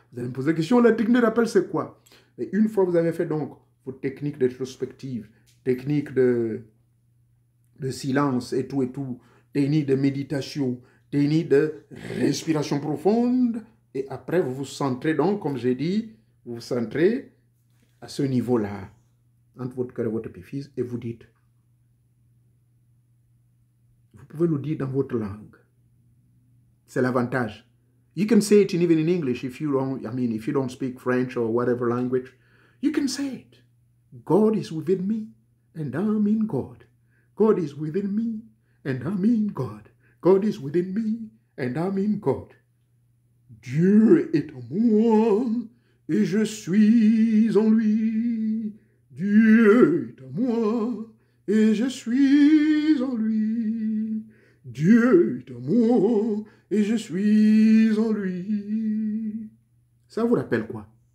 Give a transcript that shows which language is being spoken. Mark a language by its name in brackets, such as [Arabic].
[French] Vous allez me poser la question, la technique de rappel, c'est quoi? Et une fois que vous avez fait donc vos techniques de rétrospective, techniques de silence et tout, techniques de méditation, techniques de respiration profonde, et après vous vous centrez donc, comme j'ai dit, vous vous centrez à ce niveau-là, entre votre cœur et votre épiphyse, et vous dites, vous pouvez le dire dans votre langue. C'est l'avantage. [English] You can say it even in English if you don't speak French or whatever language. You can say it. God is within me and I'm in God. God is within me and I'm in God. God is within me and I'm in God. [French] Dieu est en moi et je suis en lui. Dieu est en moi et je suis en lui. Dieu est en moi et je suis en lui. Ça vous rappelle quoi?